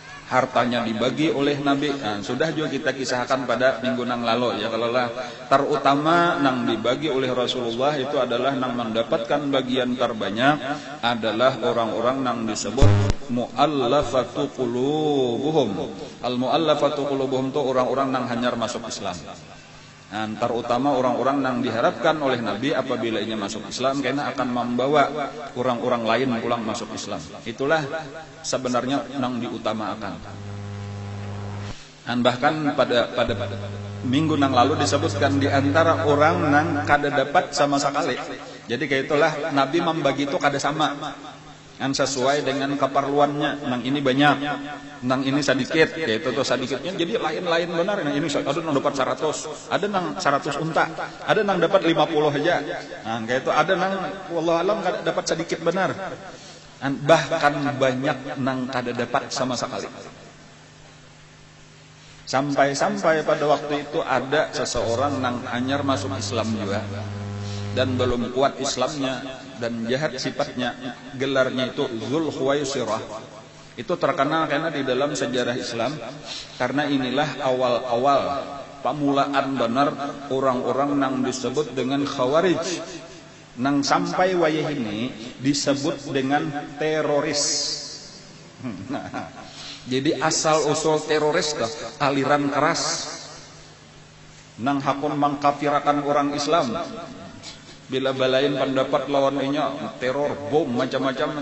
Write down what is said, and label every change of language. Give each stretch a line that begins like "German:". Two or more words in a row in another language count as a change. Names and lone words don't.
Indonesian: hartanya dibagi oleh Nabi. Nah, sudah juga kita kisahkan pada minggu nang lalu ya, kalau lah terutama nang dibagi oleh Rasulullah itu adalah nang mendapatkan bagian terbanyak adalah orang-orang nang disebut
Arabic: المؤلفة قلوبهم. المؤلفة قلوبهم
Banjar: itu orang-orang nang hanyar masuk Islam.
Indonesian: Nah, terutama orang-orang yang diharapkan oleh Nabi apabila ia masuk Islam karena akan membawa orang-orang lain pulang masuk Islam. Itulah sebenarnya yang diutamakan. Dan bahkan pada minggu yang lalu disebutkan di antara orang yang kada dapat sama sekali.
Banjar: Jadi kayak itulah Nabi membagi itu kada sama. Yang sesuai dengan keperluannya. Nang ini banyak, nang ini sedikit, yaitu tuh sedikitnya jadi lain-lain benar. Nang ini ada nang dapat 100, ada nang 100 unta, ada nang dapat 50 aja. Nah, kayak itu ada nang
Arabic: والله أعلم
Banjar: dapat sedikit benar. Dan bahkan banyak nang kada dapat sama sekali.
Indonesian: Sampai-sampai pada waktu itu ada seseorang nang anyar masuk Islam juga dan belum kuat Islamnya dan jahat sifatnya, gelarnya itu Dzul Khuwaisirah. Itu terkenal karena di dalam sejarah Islam, karena inilah awal-awal pamulaan benar orang-orang yang disebut dengan Khawarij,
Banjar: nang sampai wayah ini disebut dengan teroris. Jadi asal usul teroris lah, aliran keras nang hakun mengkafirakan orang Islam. Bila balain pendapat lawan inya, teror, bom, macam-macam.